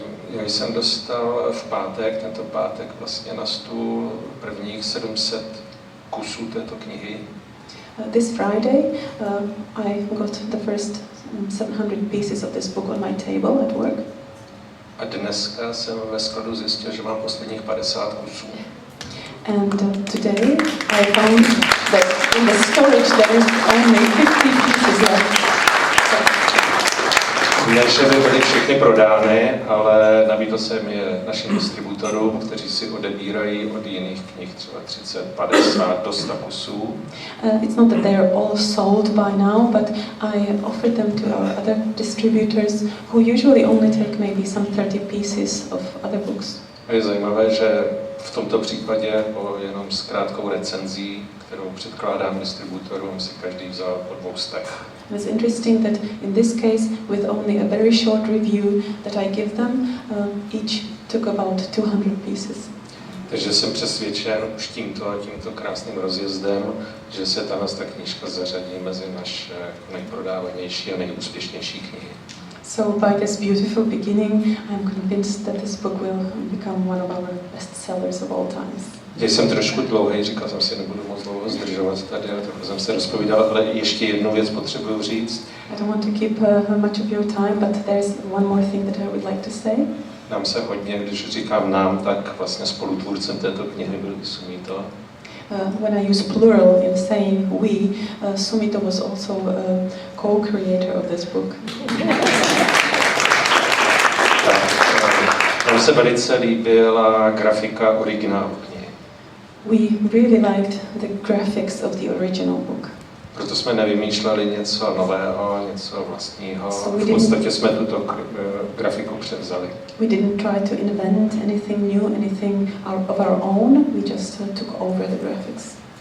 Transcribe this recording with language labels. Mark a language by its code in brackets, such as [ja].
[cs] Já jsem dostal v pátek, tento pátek vlastně na stůl prvních 700 kusů této knihy. [en] This Friday I got the first 700 pieces of this book on my table at work. [cs] A dneska jsem ve skladu zjistil, že mám posledních 50 kusů. [en] And today I found that in the storage there is only 50 pieces left. [cs] Ne, že by byly všechny prodány, ale nabídl jsem je našim distributorům, kteří si odebírají od jiných knih třeba 30, 50 do 100 kusů. [en] It's not that they are all sold by now, but I offered them to our other distributors who usually only take maybe some 30 pieces of other books. [cs] A je zajímavé, že v tomto případě po jenom s krátkou recenzí, kterou předkládám distributorům, si každý vzal po 200. [en] It's interesting that in this case, with only a very short review that I give them, each took about 200 pieces. [cs] Takže jsem přesvědčen už tímto krásným rozjezdem, že se ta knížka zařadí mezi naše nejprodávanější a nejúspěšnější knihy. [en] So by this beautiful beginning, I'm convinced that this book will become one of our best sellers of all times. [cs] Já jsem trošku dlouhý, říkal jsem si, nebudu moc dlouho zdržovat tady, ale trochu jsem se rozpovídal, ale ještě jednu věc potřebuju říct. [en] I don't want to keep much of your time, but there's one more thing that I would like to say. [cs] Nám se hodně, když říkám nám, tak vlastně spolutvůrcem této knihy byl i Sumito. [en] When I use plural in saying we, Sumito was also a co-creator of this book. [cs] Nám se velice líbila grafika originálu knihy. [en] We really liked the graphics of the original book. [cs] Proto jsme nevymýšleli něco nového, něco vlastního. V podstatě jsme tuto grafiku převzali. [en] We didn't try to invent anything new, anything of our own. We just took over the graphics.